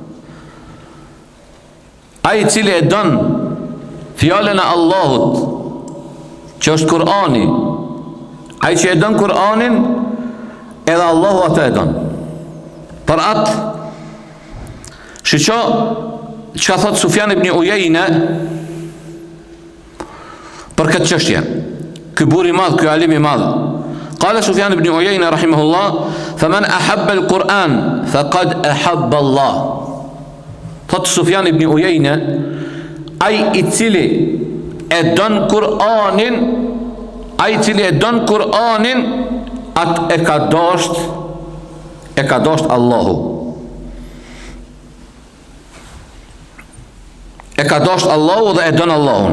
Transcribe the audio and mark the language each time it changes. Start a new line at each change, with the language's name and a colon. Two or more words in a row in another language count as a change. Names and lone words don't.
Albanian: Ai cili e don fjalën e Allahut, që është Kur'ani, Ai që e don Kur'anin, edhe Allahu atë e don. Për atë, shiqo që ka thot Sufjan ibn Ujejne për këtë çështje. Ky buri madh, ky alim i madh.
Arabic: قال سفيان بن عيينة رحمه الله فمن أحب القرآن فقد أحب الله.
Albanian: Thot Sufjan ibn Ujejne, ai i cili e don Kur'anin, atë e ka dosht Allahu. E ka dosht Allahu dhe e don Allahun.